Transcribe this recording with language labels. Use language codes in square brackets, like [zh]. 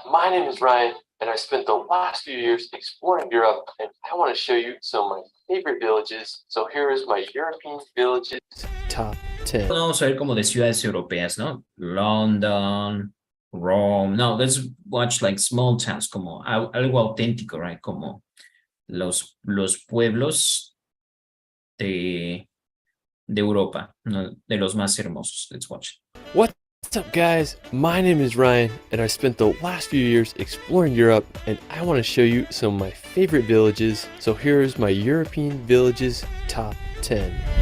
[en] My name is Ryan, and I spent the last few years exploring Europe, and I want to show you some of my favorite villages. So here is my European villages top 10. [es] Vamos a ver como de ciudades europeas, ¿no? London, Rome. [en] No, let's watch like small towns, [es] como algo auténtico, [en] right? [es] Como los pueblos de Europa, ¿no? De los más hermosos. [en] Let's watch. What's up, guys? My name is Ryan, and I spent the last few years exploring Europe, and I want to show you some of my favorite villages. So here is my European villages top 10.